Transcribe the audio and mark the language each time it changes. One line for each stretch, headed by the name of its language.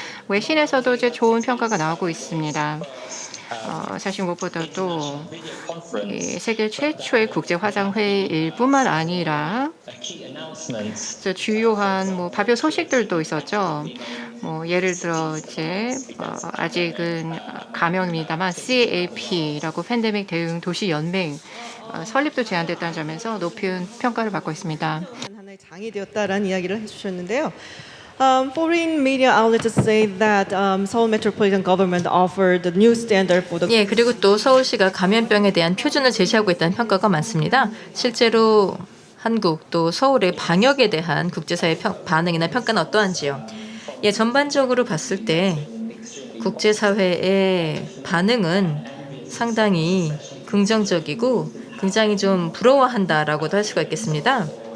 Korean: 외신에서도 이제 좋은 평가가 나오고 있습니다. 사실 무엇보다도 이 세계 최초의 국제 화상 회의일 뿐만 아니라 주요한 발표 소식들도 있었죠. 예를 들어 이제 아직은 가명입니다만 CAP라고 팬데믹 대응 도시 연맹 설립도 제안됐다는 점에서 높은 평가를 받고 있습니다. 하나의 장이 되었다라는 이야기를 해주셨는데요.
English: Foreign media outlets say that Seoul Metropolitan Government offered the new standard for the.
Korean: 예, 그리고 또 서울시가 감염병에 대한 표준을 제시하고 있다는 평가가 많습니다. 실제로 한국 또 서울의 방역에 대한 국제사회 반응이나 평가는 어떠한지요? 예, 전반적으로 봤을 때 국제사회의 반응은 상당히 긍정적이고 굉장히 좀 부러워한다라고도 할 수가 있겠습니다.